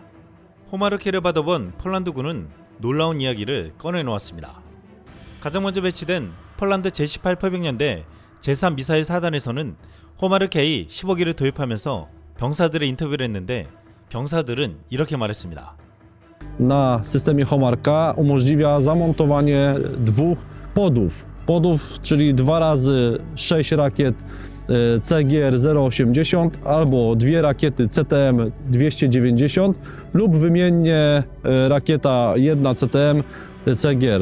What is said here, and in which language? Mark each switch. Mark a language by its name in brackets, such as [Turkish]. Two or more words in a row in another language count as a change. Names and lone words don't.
[Korean] 호마르케이를 받아본 폴란드군은 놀라운 이야기를 꺼내놓았습니다. 가장 먼저 배치된 폴란드 제18포병연대 제3 미사일 사단에서는 호마르케이 15기를 도입하면서 병사들의 인터뷰를 했는데 병사들은 이렇게 말했습니다. [Polish] Na systemie Homarka umożliwia zamontowanie dwóch podów, czyli 2 razy 6 rakiet CGR-080 albo 2 rakiety CTM-290 lub wymiennie rakieta 1 CTM CGR.